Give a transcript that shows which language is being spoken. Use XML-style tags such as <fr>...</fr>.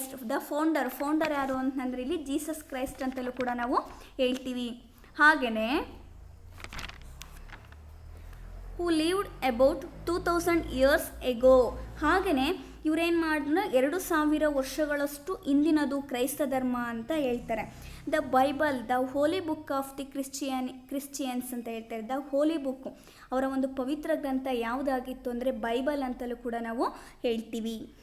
<en>the founder</en> <kn>ಯಾರು ಅಂತಂದರೆ ಇಲ್ಲಿ ಜೀಸಸ್ ಕ್ರೈಸ್ಟ್ ಅಂತಲೂ ಕೂಡ ನಾವು ಹೇಳ್ತೀವಿ.</kn> <en>ಹಾಗೆಯೇ who lived about 2000 years ago.</en> <kn>ಹಾಗೆಯೇ ಇವರೇನು ಮಾಡಿದ್ರು, 2000 ವರ್ಷಗಳಷ್ಟು ಇಂದಿನದು ಕ್ರೈಸ್ತ ಧರ್ಮ ಅಂತ ಹೇಳ್ತಾರೆ.</kn> <en>the Bible, the holy book of the Christians</en> <kn>ಅಂತ ಹೇಳ್ತಾರೆ. ದ ಹೋಲಿ ಬುಕ್ ಅವರ ಒಂದು ಪವಿತ್ರ ಗ್ರಂಥ ಯಾವುದಾಗಿತ್ತು ಅಂದರೆ ಬೈಬಲ್ ಅಂತಲೂ ಕೂಡ ನಾವು ಹೇಳ್ತೀವಿ.</kn>